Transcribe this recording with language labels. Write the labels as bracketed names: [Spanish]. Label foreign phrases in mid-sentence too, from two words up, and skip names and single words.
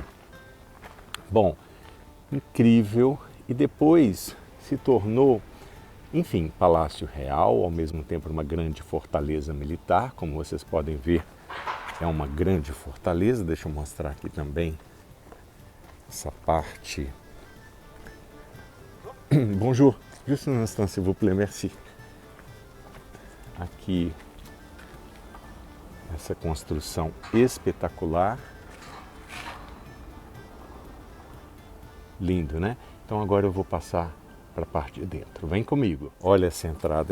[Portuguese] Bom, incrível, e depois se tornou, enfim, Palácio Real, ao mesmo tempo uma grande fortaleza militar, como vocês podem ver, é uma grande fortaleza. Deixa eu mostrar aqui também essa parte. [French] Bonjour, juste un instant s'il vous plaît, merci. [Portuguese] Aqui, essa construção espetacular. Lindo, né? Então agora eu vou passar para a parte de dentro. Vem comigo. Olha essa entrada.